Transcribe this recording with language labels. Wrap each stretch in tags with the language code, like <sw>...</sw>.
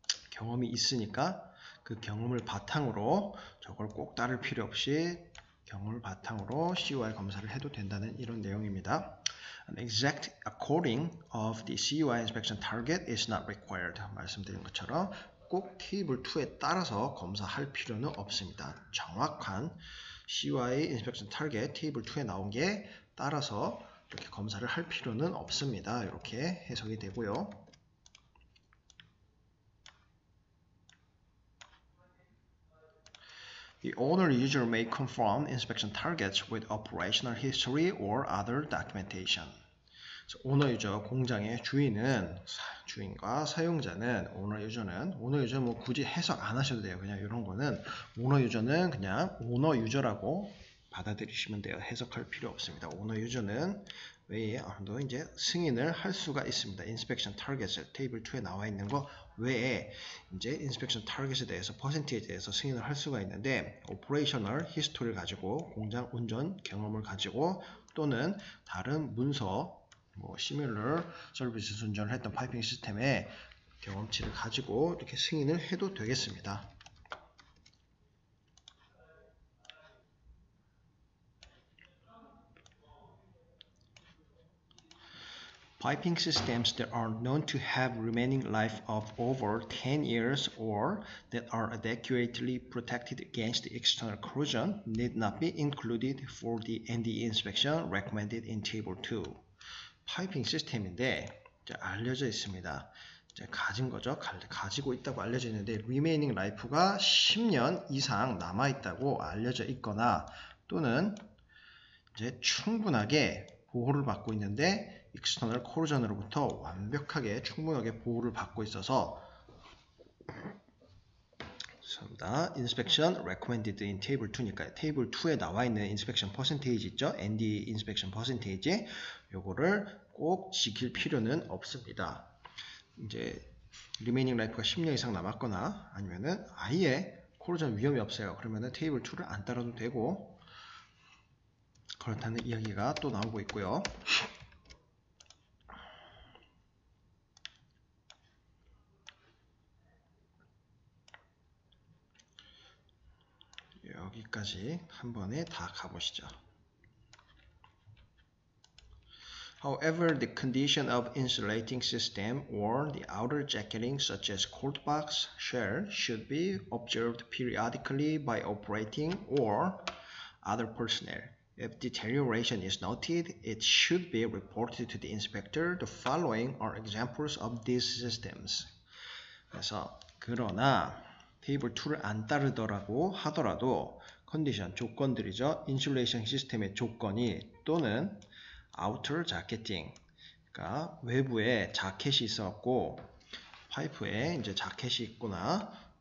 <ko>경험이 있으니까 그 경험을 바탕으로 저걸 꼭 따를 필요 없이 경험을 바탕으로 CUI 검사를 해도 된다는 이런 내용입니다.</ko> <en>An exact according of the CUI inspection target is not required.</en> <ko>말씀드린 것처럼 꼭 테이블 2에 따라서 검사할 필요는 없습니다. 정확한 CUI inspection target 테이블 2에 나온 게 따라서 이렇게 검사를 할 필요는 없습니다. 이렇게 해석이 되고요.</ko> <en>The owner user may confirm inspection targets with operational history or other documentation.</en> <ko>오너 유저 공장의 주인과 사용자는 오너 유저는 뭐 굳이 해석 안 하셔도 돼요. 그냥 이런 거는 오너 유저는 그냥 오너 유저라고 받아들이시면 돼요. 해석할 필요 없습니다. 오너 유저는 외에 아무도 이제 승인을 할 수가 있습니다. inspection targets 테이블 2에 나와 있는 거 외에 이제 inspection target에 대해서 퍼센티지에 대해서 승인을 할 수가 있는데 operational history 를 가지고 공장 운전 경험을 가지고 또는 다른 문서 similar 서비스 운전을 했던 파이핑 시스템의 경험치를 가지고 이렇게 승인을 해도 되겠습니다.</ko> <en>Piping systems that are known to have remaining life of over 10 years or that are adequately protected against external corrosion need not be included for the NDE inspection recommended in Table 2.</en> <ko>파이핑 시스템인데 알려져 있습니다. 가진 거죠. 가지고 있다고 알려져 있는데 remaining life가 10년 이상 남아 있다고 알려져 있거나 또는 이제 충분하게 보호를 받고 있는데 external corrosion으로부터 완벽하게 충분하게 보호를 받고 있어서 inspection recommended in table 2니까 table 2에 나와 있는 inspection percentage 있죠? ND inspection percentage 요거를 꼭 지킬 필요는 없습니다. 이제 remaining life가 10년 이상 남았거나 아니면은 아예 corrosion 위험이 없어요. 그러면은 table 2를 안 따라도 되고 그렇다는 이야기가 또 나오고 있고요. 여기까지 한 번에 다 가보시죠.</ko> <en>However, the condition of insulating system or the outer jacketing such as cold box shell should be observed periodically by operating or other personnel. If deterioration is noted, it should be reported to the inspector. The following are examples of these systems.</en> <ko>그래서 그러나 테이블 2를 안 따르더라고 하더라도 컨디션, 조건들이죠. 인슐레이션 시스템의 조건이 또는 아우터 자켓팅, 그러니까 외부에 자켓이 있었고 파이프에 이제 자켓이 있구나.</ko>